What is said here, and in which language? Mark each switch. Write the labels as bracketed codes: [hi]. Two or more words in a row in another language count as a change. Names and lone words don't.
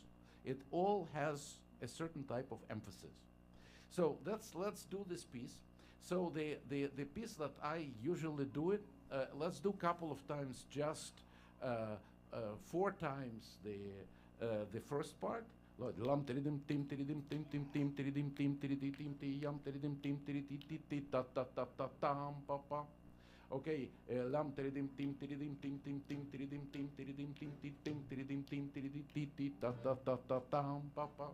[en] It all has a certain type of emphasis. So let's do this piece. So the piece that I usually do it, let's do a couple of times, just 4 times the first part. Lam tiridim tim tiridim tim tim tim tiridim tim tiridim tim ti yam tiridim tim tiriti ti ti ta ta ta ta tam pa pa. Okay, lam tiridim tim tiridim tim tim tim tiridim tim tiridim tim ti tim tiridim tim tiriti ti ti ta ta ta ta tam pa pa.